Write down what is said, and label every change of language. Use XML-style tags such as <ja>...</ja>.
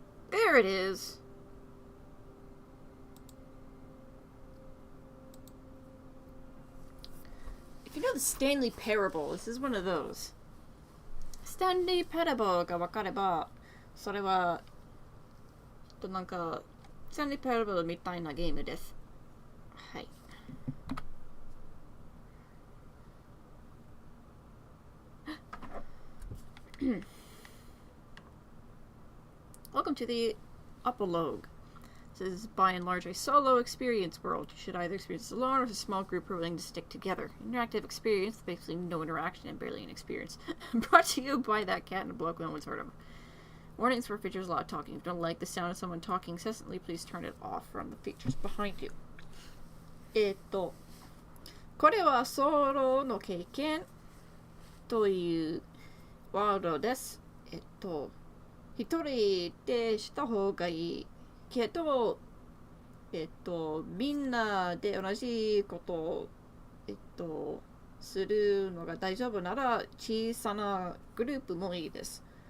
<en>There it is. If you know the Stanley Parable, this is one of those.</en> <ja>Stanley Parable が分かれば、それはなんかスタンリー・パラボルみたいなゲームです。はい。</ja> <en>Welcome to the epilogue. This is by and large a solo experience world. You should either experience it alone or with a small group willing to stick together. Interactive experience, basically no interaction and barely an experience. Brought to you by that cat in a bloke no one's heard of. Warnings for features a lot of talking. If you don't like the sound of someone talking incessantly, please turn it off from the features behind you.</en> <ja>これはソロの経験というワードです。一人でした方がいいけど、みんなで同じことを、するのが大丈夫なら小さなグループもいいです。</ja>